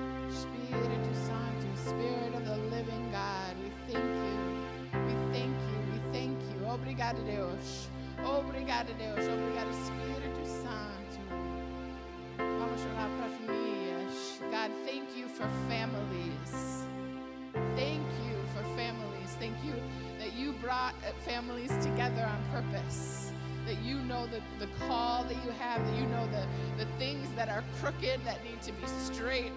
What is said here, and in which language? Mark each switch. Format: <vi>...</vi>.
<en>Espírito Santo, Spirit of the living God, we thank you, we thank you, we thank you.</en> <pt>Obrigado, Deus. Obrigado, Deus. Obrigado, Espírito Santo. Vamos orar para famílias.</pt> <en>God, thank you for families. Thank you for families. Thank you that you brought families together on purpose. That you know the call that you have, that you know the things that are crooked that need to be straight.</en>